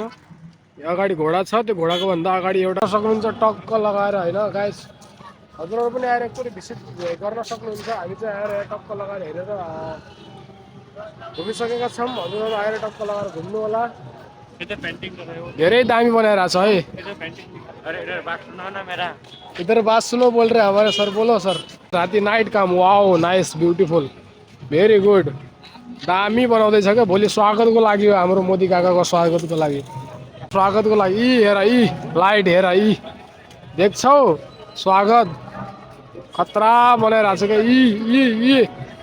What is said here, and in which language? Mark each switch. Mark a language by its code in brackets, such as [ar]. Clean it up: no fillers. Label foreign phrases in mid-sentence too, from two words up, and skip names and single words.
[ne] यहाँ अगाडि घोडा छ, त्यो घोडाको भन्दा अगाडि एउटा सक्नुहुन्छ टक्क लगाएर होइन। गाइज हजुरहरू पनि आएर एकचोटि भिजिट गर्न सक्नुहुन्छ। हामी चाहिँ आएर टक्क लगाएर हेरेर घुमिसकेका छौँ। हजुरहरू आएर टक्क लगाएर घुम्नु होला। धेरै दामी बनाइरहेछ है। [hi] इधर बात सुनो बोल रहे हमारे सर, बोलो सर। [ne] राति नाइट काम, [en] wow nice beautiful very good. [ne] दामी बनाउँदैछ क्या। भोलि स्वागतको लागि हो, हाम्रो मोदी काकाको स्वागतको लागि हेर लाइट हेर देख्छौ स्वागत खतरा बनाइरहेछ क्या।